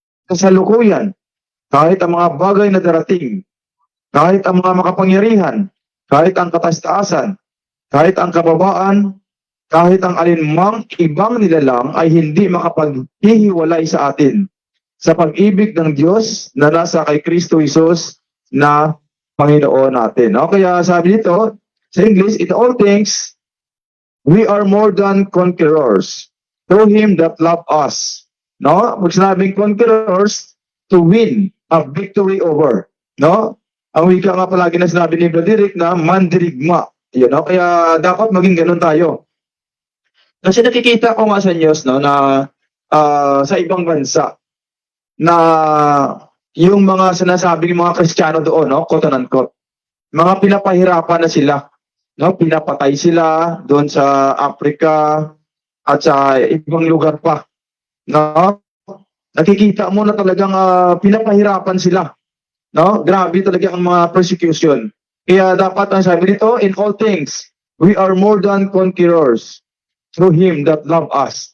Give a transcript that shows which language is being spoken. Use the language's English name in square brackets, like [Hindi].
[Filipino] kasalukuyan, kahit ang mga bagay na darating, kahit ang mga makapangyarihan, kahit ang katastaasan, kahit ang kababaan, kahit ang alinmang ibang nilalang ay hindi makapaghihiwalay sa atin sa pag-ibig ng Diyos na nasa kay Kristo Jesus na Panginoon natin. Kaya sabi dito, sa English, [English] in all things, we are more than conquerors through Him that loved us. [Filipino] Pag sinabing [English] conquerors, to win a victory over. [Filipino] Ang wika nga palagi na sinabi ni Brother Rick na mandirigma. Kaya dapat maging ganun tayo. Kasi nakikita ko nga sa news na sa ibang bansa na yung mga sinasabing mga Kristiyano doon, quote unquote, mga pinapahirapan na sila. Pinapatay sila doon sa Africa at sa ibang lugar pa. Nakikita mo na talagang pinapahirapan sila. Grabe talaga ang mga persecution. Kaya dapat ang sabi nito, [English] in all things, we are more than conquerors through Him that loved us.